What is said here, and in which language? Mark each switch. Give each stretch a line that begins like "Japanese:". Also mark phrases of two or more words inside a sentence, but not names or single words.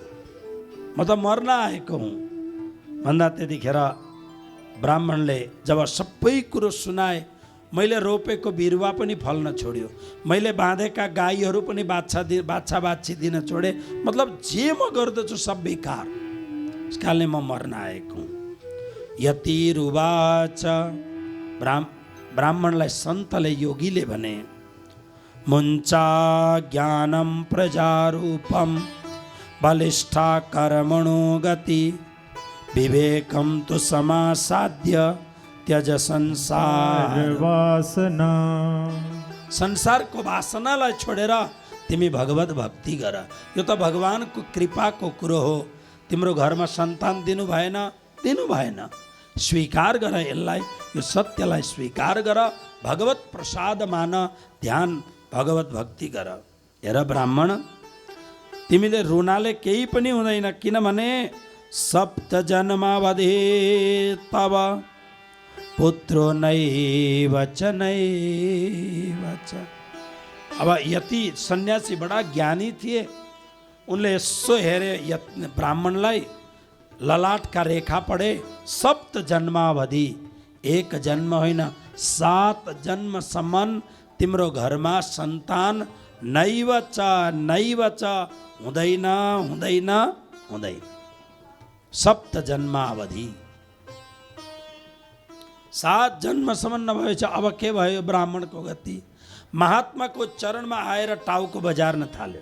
Nepali: म त मर्न आएको हुँ भन्दा त्यतिखेर ब्राह्मणले जब सबै कुरो सुनाए, मैले रोपेको बिरुवा पनि फल्न छोड्यो, मैले बाँधेका गाईहरू पनि बाछा बाछी दिन छोडे, मतलब जे म गर्दछु सब बेकार, यसकारणले म मर्न आएको हुँ। यतिरुवाच, ब्राह्मणलाई सन्तले योगीले भने,
Sanskrit: मुञ्चा ज्ञानं प्रजारूपम बलिष्ठा कर्मणो गति विवेकम तु समासाद्य त्यज संसार वासना।
Nepali: संसारको वासनालाई छोडेर तिमी भगवत भक्ति गर। यो त भगवानको कृपाको कुरो हो। तिम्रो घरमा सन्तान दिनु भएन, स्वीकार गर यसलाई, यो सत्यलाई स्वीकार गर, भगवत प्रसाद मान, ध्यान भगवत भक्ति गर। हेर ब्राह्मण, तिमीले रुनाले केही पनि हुँदैन, किनभने
Sanskrit: सप्त जन्मावधि तव पुत्रो नैव च नैव च।
Nepali: अब यति सन्यासी बड़ा ज्ञानी थिए, उनले यसो हेरे ब्राह्मणलाई, ललाटका रेखा पढे,
Sanskrit: सप्त जन्मावधि,
Nepali: एक जन्म होइन 7 जन्मसम्म तिम्रो घरमा सन्तान
Sanskrit: नैव च
Nepali: हुँदैन हुँदैन हुँदैन।
Sanskrit: सप्त जन्मावधि
Nepali: 7 जन्मसम्म नभएछ। अब के भयो ब्राह्मणको गति? महात्माको चरणमा आएर टाउको बजार्न थाल्यो।